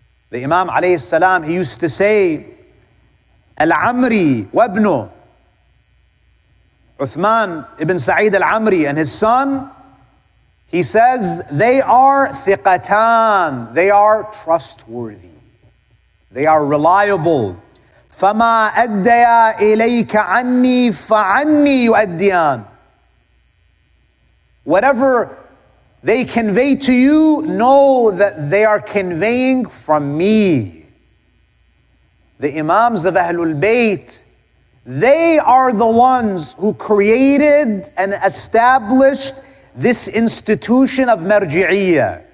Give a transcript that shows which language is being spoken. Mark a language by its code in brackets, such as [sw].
[en] The Imam alayhi salam, he used to say, Al-Amri wabnu, Uthman ibn Sa'id al-Amri and his son, he says, they are thiqatan, they are trustworthy, they are reliable. [ar] فَمَا أَدَّيَا إِلَيْكَ عَنِّي فَعَنِّي يُؤَدِّيَانِ. [en] Whatever they convey to you, know that they are conveying from me. The Imams of Ahlul Bayt, they are the ones who created and established this institution of marji'iyya.